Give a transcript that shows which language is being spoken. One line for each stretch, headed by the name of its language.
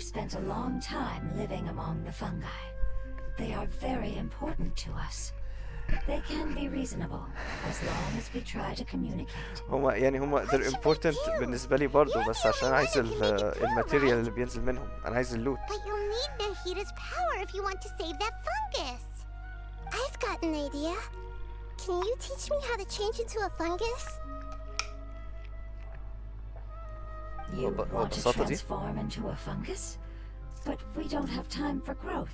English: we've spent a long time living among the fungi. They are very important to us. They can be reasonable as long as we try to communicate.
Arabic: هما
English: they're important
Arabic: بالنسبة لي برضو بس عشان عايز الماتيريال اللي بينزل منهم. أنا عايز اللوت.
English: But you'll need Nahida's power if you want to save that fungus. I've got an idea. Can you teach me how to change into a fungus? You Well, want to
Arabic: ببساطة دي.
English: transform into a fungus? But we don't have time for growth.